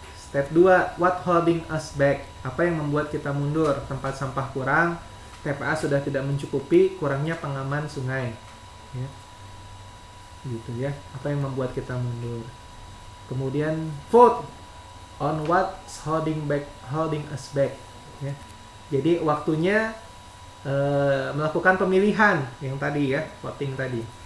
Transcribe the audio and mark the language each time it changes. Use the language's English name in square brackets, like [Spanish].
[English] Step 2, what holding us back? [Indonesian] Apa yang membuat kita mundur? Tempat sampah kurang, TPA sudah tidak mencukupi, kurangnya pengaman sungai. Ya. Gitu ya. Apa yang membuat kita mundur? Kemudian [English] vote on what's holding us back. [Indonesian] Ya. Jadi waktunya melakukan pemilihan yang tadi ya, voting tadi.